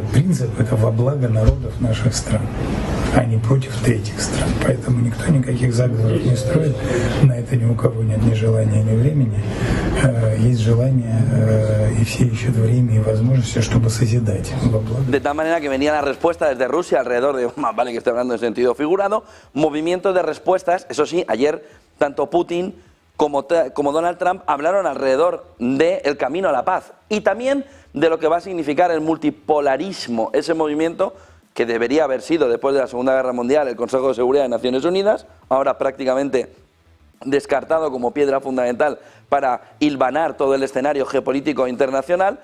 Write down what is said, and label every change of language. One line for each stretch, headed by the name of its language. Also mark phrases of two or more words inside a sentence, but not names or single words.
Russian: Принцип – это во благо народов наших стран, а не против третьих стран. Поэтому никто никаких заговоров не строит, на это ни у кого нет ни желания, ни времени. Есть желание, y все ищут время y возможности, чтобы созидать во благо.
Spanish: De tal manera que venía la respuesta desde Rusia alrededor de, vale que estoy hablando en sentido figurado, movimiento de respuestas. Eso sí, ayer tanto Putin como Donald Trump hablaron alrededor del camino a la paz y también de lo que va a significar el multipolarismo, ese movimiento que debería haber sido después de la Segunda Guerra Mundial el Consejo de Seguridad de Naciones Unidas, ahora prácticamente descartado como piedra fundamental para hilvanar todo el escenario geopolítico internacional.